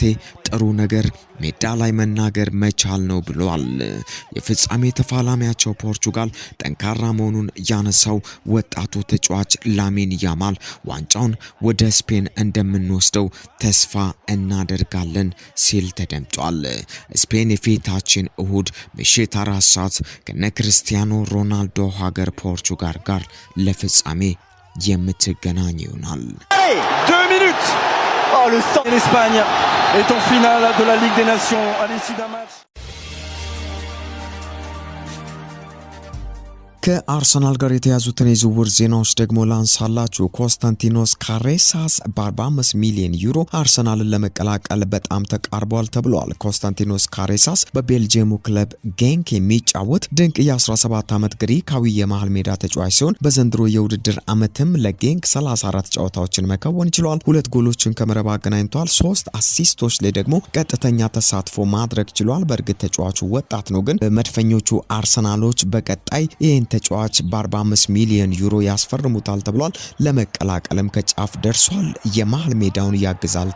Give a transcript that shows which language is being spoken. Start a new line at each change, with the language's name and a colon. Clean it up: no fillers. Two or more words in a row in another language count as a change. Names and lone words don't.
Amharic: ጥሩ ነገር ሜዳ ላይ መናገር መቻል ነው ብሏል። የፍጻሜ ተፋላሚያቸው ፖርቹጋል ጠንካራ መሆኑን ያነሳው ወጣቱ ተጫዋች ላሚን ያማል ዋንጫውን ወደ ስፔን እንደምንወስደው ተስፋ እናደርጋለን ሲል ተደምጧል። ስፔን የፊታችን እሁድ ምሽት 4 ሰዓት ከነ ክርስቲያኖ ሮናልዶ ሀገር ፖርቹጋል ጋር ለፍጻሜ የምትገናኝ ይሆናል።
French: 2 minutes. Oh le sang. L'Espagne est en finale de la Ligue des Nations à l'issue d'un match.
Amharic: ከአርሰናል ጋር የተያዙትን የዝውውር ዜናዎች ደግሞ ላንሳላችሁ። ኮንስታንቲኖስ ካሬሳስ በ45 ሚሊዮን ዩሮ አርሰናልን ለመቀላቀል በጣም ተቃርቧል ተብሏል። ኮንስታንቲኖስ ካሬሳስ በቤልጂየሙ ክለብ ጌንክ የሚጫወት ድንቅ የ17 ዓመት ግሪካዊ የመሃል ሜዳ ተጫዋች ሲሆን በዘንድሮ የውድድር ዓመትም ለጌንክ 34 ጨዋታዎችን መከወን ችሏል። 2 ጎሎችን ከመረብ አገናኝቷል። 3 አሲስቶች ላይ ደግሞ ቀጥተኛ ተሳትፎ ማድረግ ችሏል። በእርግጥ ተጫዋቹ ወጣት ነው፣ ግን መድፈኞቹ አርሰናሎች በቀጣይ ይህን ተጫዋች በ45 ሚሊዮን ዩሮ ያስፈርሙታል ተብሏል። ለመቀላቀልም ከጫፍ ደርሷል። የመሃል ሜዳውን ያግዛል